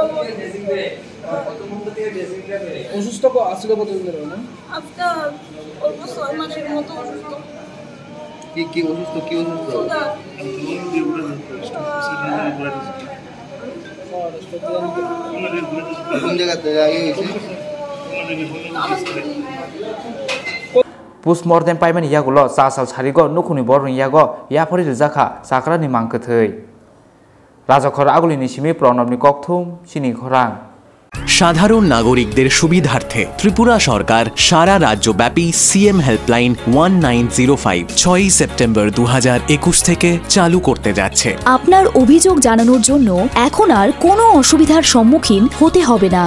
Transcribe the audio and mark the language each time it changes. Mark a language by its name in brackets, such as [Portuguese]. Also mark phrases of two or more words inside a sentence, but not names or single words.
[Bangla] অসুস্থ আসছিল কতদিন ধরে না আজকে অল্প 6 মাসের মতো অসুস্থ কি অসুস্থ কোন জায়গাতে [Kok Borok] पोस्टमर्टेम पाइमानि यागुलो चासाल सारिगो नुखुनि बरनि यागो याफरि रिजाखा साक्रानि मांखोथै राजाखर आगुलिनि सिमि प्रणबनि कक्थुम सिनि खरां। [Bangla] সাধারণ নাগরিকদের সুবিধার্থে ত্রিপুরা সরকার সারা রাজ্যব্যাপী সিএম হেল্পলাইন 1905 6ই সেপ্টেম্বর 2021 থেকে চালু করতে যাচ্ছে। আপনার অভিযোগ জানানোর জন্য এখন আর কোনো অসুবিধার সম্মুখীন হতে হবে না।